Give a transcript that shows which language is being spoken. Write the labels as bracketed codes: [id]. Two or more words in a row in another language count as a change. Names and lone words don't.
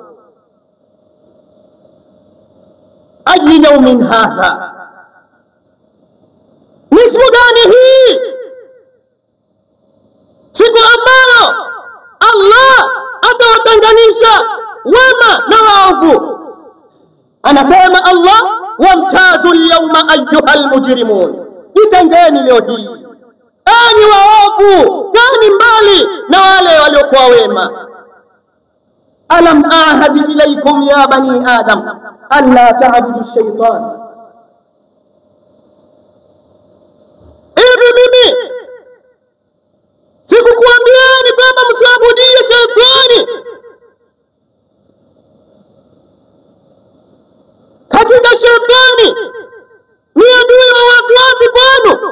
[ar] أي يوم هذا, [sw] ni siku gani hii? Siku ambayo Allah atawatenganisha wema na waovu. Anasema Allah, [ar] وامتازوا اليوم أيها المجرمون, [sw] jitengeni leo hii enyi waovu, kani mbali na wale waliokuwa wema. [ar] ألم أعهد إليكم يا بني آدم ألا تعبدوا الشيطان, [sw] hivi mimi sikukuambieni kwamba msiabudie shetani? Hakika shetani ni adui wa waziwazi kwenu.